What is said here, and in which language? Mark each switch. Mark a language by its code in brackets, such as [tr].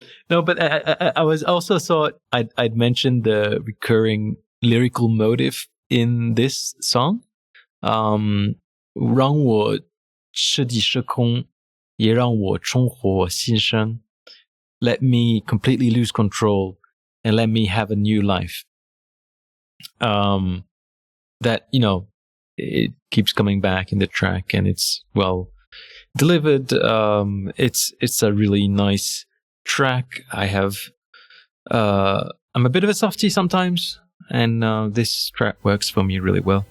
[en] No, but I was also thought I'd mentioned the recurring lyrical motive in this song. [zh] 让我彻底失控，也让我重获新生. [en] Let me completely lose control and let me have a new life. That, it keeps coming back in the track, and it's well delivered. It's a really nice track. I'm a bit of a softie sometimes, and this track works for me really well.